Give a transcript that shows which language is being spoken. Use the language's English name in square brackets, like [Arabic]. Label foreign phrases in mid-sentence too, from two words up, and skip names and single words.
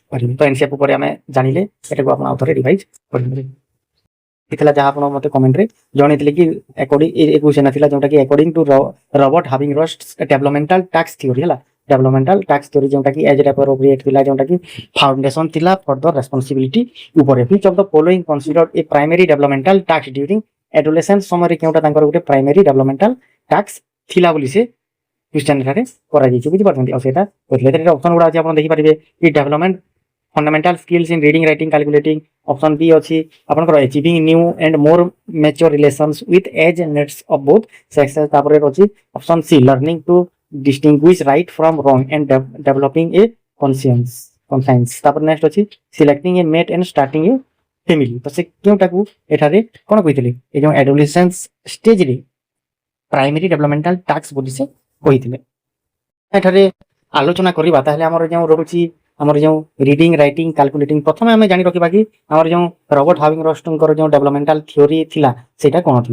[Odia] ତ ଏନସିଏଫ୍ ଉପରେ ଆମେ ଜାଣିଲେ ଏଟାକୁ ଆପଣ ଆଉଥରେ ରିଭାଇଜ କରିପାରିବେ। ଥିଲା ଯାହା ଆପଣ ମତେ କମେଣ୍ଟରେ ଜଣେଇଥିଲେ କି ଏ କ୍ୱେଶ୍ଚନ ଥିଲା ଯୋଉଟାକି [English] according to Robert Havighurst developmental task theory [Odia] ହେଲା, [English] developmental task theory [Odia] ଯୋଉଟାକି [English] age appropriate [Odia] ଥିଲା, ଯୋଉଟାକି ଫାଉଣ୍ଡେସନ ଥିଲା [English] for the responsibility [Odia] ଉପରେ। [English] which of the following considered a primary developmental task during adolescence [Odia] ସମୟରେ କେଉଁଟା ତାଙ୍କର ଗୋଟେ [English] primary developmental task [Odia] ଥିଲା ବୋଲି ସେ क्वेश्चन एठारे କରାଯାଇଛି ବୁଝିପାରୁଛନ୍ତି। ଆଉ ସେଟା କହିଥିଲେ ଏଥିରେ ଅପସନ ଗୁଡ଼ା ଅଛି ଆପଣ ଦେଖିପାରିବେ କି [English] development fundamental skills in reading writing calculating. [Odia] ଅପସନ ବି ଅଛି ଆପଣଙ୍କର [English] achieving new and more mature relations with age needs of both sexes। [Odia] ତାପରେ ଅଛି [English] option C learning to distinguish right from wrong and developing a conscience। [Odia] ତାପରେ ନେକ୍ସଟ ଅଛି [English] selecting a mate and starting a family। [Odia] ତ ସେ କେଉଁଟାକୁ ଏଠାରେ କଣ କହିଥିଲେ ଏ ଯେଉଁ adolescence ଷ୍ଟେଜରେ [English] primary developmental task [Odia] ବୋଲି ସେ କହିଥିଲେ। ଏଠାରେ ଆଲୋଚନା କରିବା ତାହେଲେ ଆମର ଯେଉଁ ରହୁଛି ଆମର ଯେଉଁ [English] reading writing calculating, [Odia] ପ୍ରଥମେ ଆମେ ଜାଣି ରଖିବା କି ଆମର ଯେଉଁ ରବର୍ଟ ହାଭିଙ୍ଗରଷ୍ଟଙ୍କର ଯେଉଁ [English] developmental theory [Odia] ଥିଲା ସେଇଟା କଣ ଥିଲା।